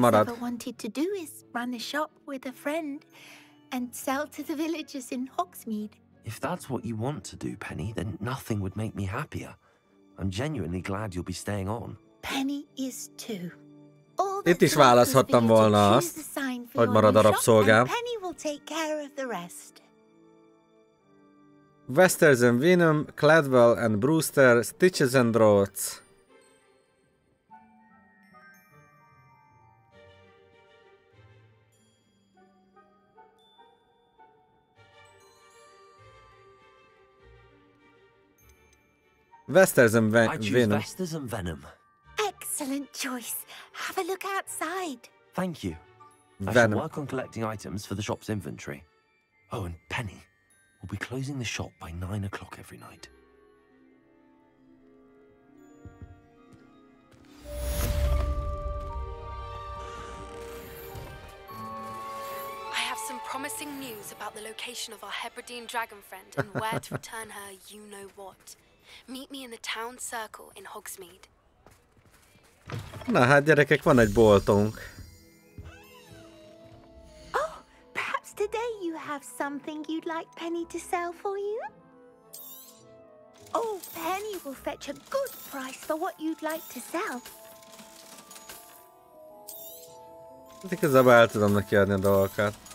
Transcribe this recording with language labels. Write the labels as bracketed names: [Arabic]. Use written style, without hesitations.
[English] all Penny has ever wanted to do is run a shop with a friend and sell to the villagers in Hogsmeade. If that's what you want to do, Penny, then nothing would make me happier. I'm genuinely glad you'll be staying on. Penny is too. [Hungarian] Itt is választhattam volna azt, hogy marad a rabszolgám. [English] Penny will take care of the rest. Westers and Venom, Cladwell and Brewster, Stitches and Draughts. Westers and I choose Venom. Vesters and Venom. Excellent choice. Have a look outside. Thank you. I Venom. shall work on collecting items for the shop's inventory. Oh, and Penny, we'll be closing the shop by 9 o'clock every night. I have some promising news about the location of our Hebridean dragon friend and where to return her you-know-what. Meet me in the town circle in Hogsmeade. [Hungarian] Na hát gyerekek, van egy boltunk. [English] Oh, perhaps today you have something you'd like Penny to sell for you? Oh, Penny will fetch a good price for what you'd like to sell. [Hungarian] Igazából el tudom neki adni a dolgokat.